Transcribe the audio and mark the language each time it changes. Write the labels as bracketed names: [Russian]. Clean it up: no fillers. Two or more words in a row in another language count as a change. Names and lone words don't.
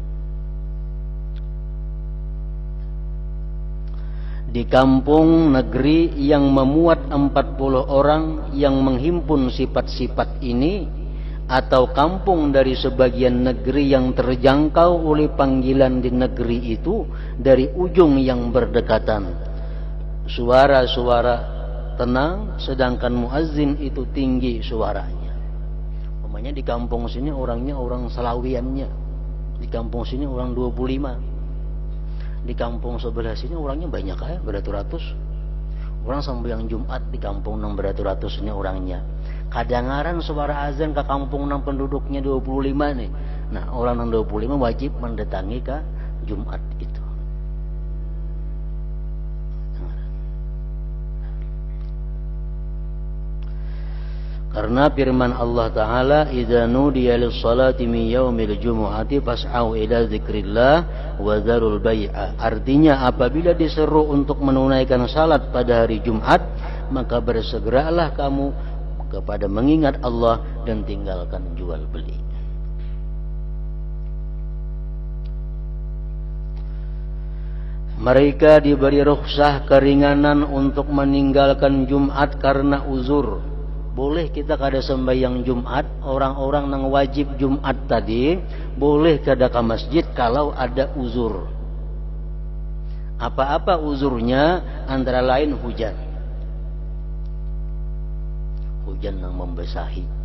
[Indonesian] Di kampung negeri yang memuat 40 orang yang menghimpun sifat-sifat ini, atau kampung dari sebagian negeri yang terjangkau oleh panggilan di negeri itu dari ujung yang berdekatan, suara-suara tenang sedangkan muazzin itu tinggi suaranya. Umpamanya di kampung sini orangnya orang Salawiannya, di kampung sini orang 25, di kampung sebelah sini orangnya banyak ya, beratus-ratus. Orang sembahyang Jumat di kampung nang beratus-ratus ini orangnya. Kadangaran suara azan ke kampung nang penduduknya 25 nih. Nah, orang nang 25 wajib mendatangi ke Jumat itu. Karena firman Allah Ta'ala, [Arabic] إذا نودي للصلاة من يوم الجمعة فاسعوا إلى ذكر الله وذروا البيع. [Indonesian] Artinya apabila diseru untuk menunaikan salat pada hari Jumat, maka bersegeralah kamu kepada mengingat Allah dan tinggalkan jual beli. Mereka diberi rukhsah keringanan untuk meninggalkan Jumat karena uzur. Boleh kita kada sembahyang Jumat, orang-orang yang wajib Jumat tadi boleh kada ke masjid kalau ada uzur. Apa-apa uzurnya? Antara lain hujan. Hujan yang membasahi.